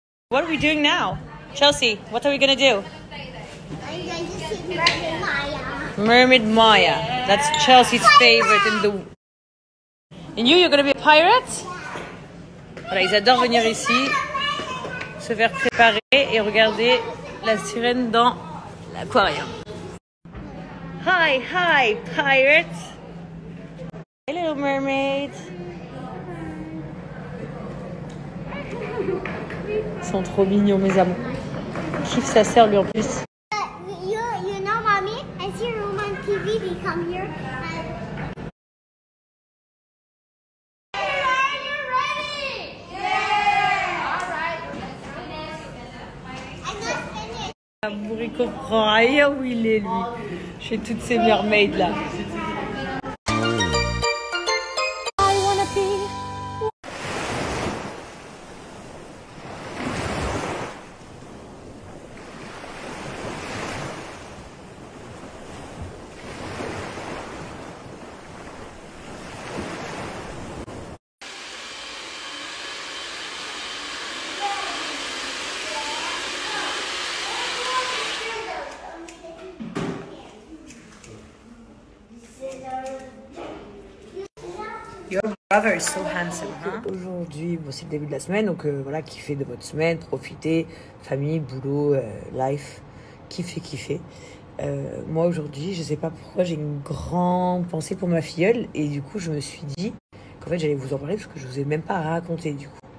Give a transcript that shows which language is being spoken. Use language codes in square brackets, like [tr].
[en] What are we doing now? Chelsea, what are we gonna do? Mermaid Maya. That's Chelsea's favorite And you're gonna be a pirate? [fr] Voilà, ils adorent venir ici, se faire préparer et regarder la sirène dans l'aquarium. [en] Hi, pirate. Hey, little mermaid. [fr] Ils sont trop mignons, mes amours. Il kiffe sa sœur, lui, en plus. [en] You know, mommy, I see a room on TV. They come here. Are you ready? Yeah. All right. I'm not finished. [fr] L'amour, il comprend rien où il est, lui. Chez toutes ces mermaids là. [en] Your brother is so handsome, hein? [fr] Aujourd'hui, bon, c'est le début de la semaine, donc voilà, kiffez de votre semaine, profitez, famille, boulot, life, kiffez. Moi aujourd'hui, je sais pas pourquoi, j'ai une grande pensée pour ma filleule, et du coup, je me suis dit qu'en fait, j'allais vous en parler parce que je vous ai même pas raconté du coup.